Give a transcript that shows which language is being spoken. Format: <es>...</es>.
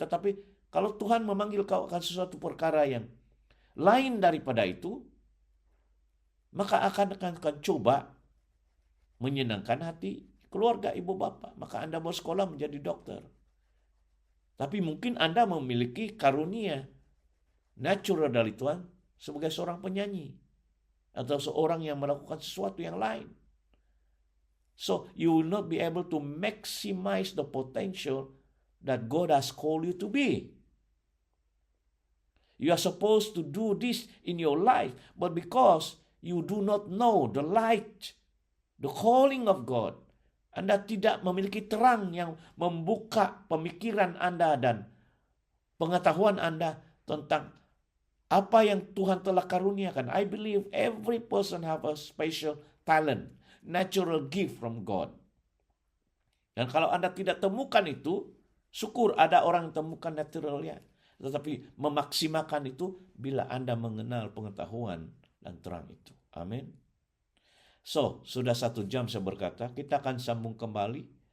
<id>Tetapi kalau Tuhan memanggil kau akan sesuatu perkara yang lain daripada itu, maka akan coba menyenangkan hati keluarga ibu bapak, maka Anda mau sekolah menjadi dokter. Tapi mungkin Anda memiliki karunia natural dari Tuhan sebagai seorang penyanyi atau seorang yang melakukan sesuatu yang lain.</id> <en>So you will not be able to maximize the potential that God has called you to be. You are supposed to do this in your life, but because you do not know the light, the calling of God,</en> <id>Anda tidak memiliki terang yang membuka pemikiran Anda dan pengetahuan Anda tentang apa yang Tuhan telah karuniakan.</id> <en>I believe every person have a special talent, natural gift from God.</en> <id>Dan kalau Anda tidak temukan itu, syukur ada orang yang temukan naturalnya. Tetapi memaksimalkan itu bila Anda mengenal pengetahuan dan terang itu. Amin. So, sudah 1 jam saya berkata, kita akan sambung kembali.</id>